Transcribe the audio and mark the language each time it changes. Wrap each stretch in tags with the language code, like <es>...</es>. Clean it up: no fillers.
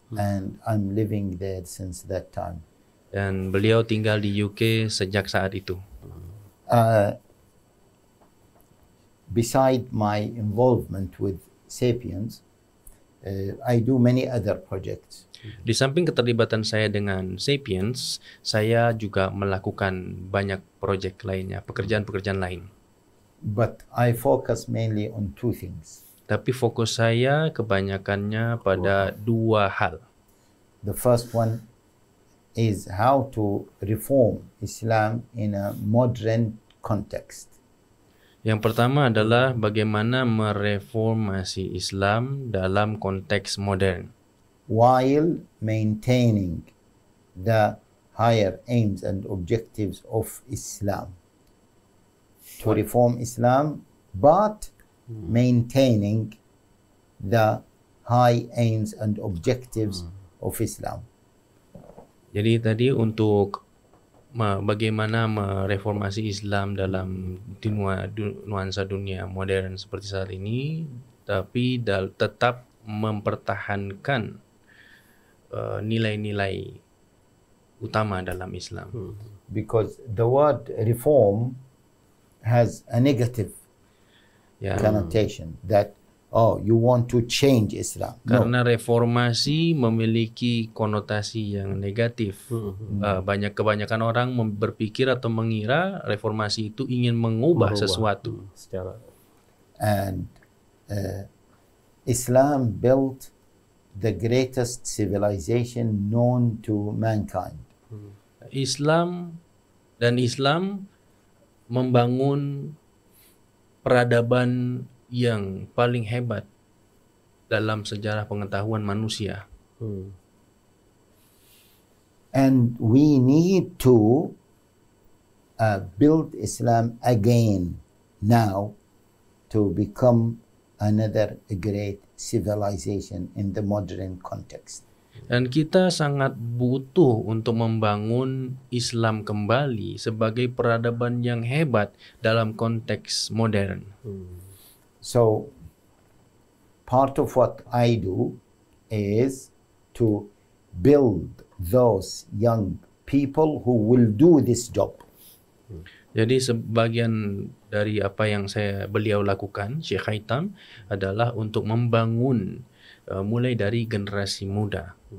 <en>And I'm living there since that time.</en> <id>Dan beliau tinggal di UK sejak saat itu.</id> <en>Beside my involvement with Sapiens, I do many other projects.</en> <id>Di samping keterlibatan saya dengan Sapiens, saya juga melakukan banyak proyek lainnya, pekerjaan-pekerjaan lain.</id> <en>But I focus mainly on two things.</en> <id>Tapi fokus saya kebanyakannya pada dua hal.</id> <en>The first one is how to reform Islam in a modern context.</en> <id>Yang pertama adalah bagaimana mereformasi Islam dalam konteks modern,</id> <en>while maintaining the higher aims and objectives of Islam. To reform Islam, but maintaining the high aims and objectives of Islam.</en> <id>Jadi tadi untuk bagaimana mereformasi Islam dalam nuansa dunia modern seperti saat ini, tapi tetap mempertahankan nilai-nilai utama dalam Islam.</id> <en>Because the word reform has a negative connotation that you want to change Islam.</en> <id>Karena reformasi memiliki konotasi yang negatif. Kebanyakan orang berpikir atau mengira reformasi itu ingin mengubah sesuatu.</id> <en>And Islam built the greatest civilization known to mankind.</en> <id>Islam membangun peradaban yang paling hebat dalam sejarah pengetahuan manusia.</id> <en>And we need to build Islam again now to become another great civilization in the modern context.</en> <id>Dan kita sangat butuh untuk membangun Islam kembali sebagai peradaban yang hebat dalam konteks modern.</id> <en>So, part of what I do is to build those young people who will do this job.</en> <id>Jadi sebagian dari apa yang beliau lakukan, Syekh Haitham, adalah untuk membangun mulai dari generasi muda.</id>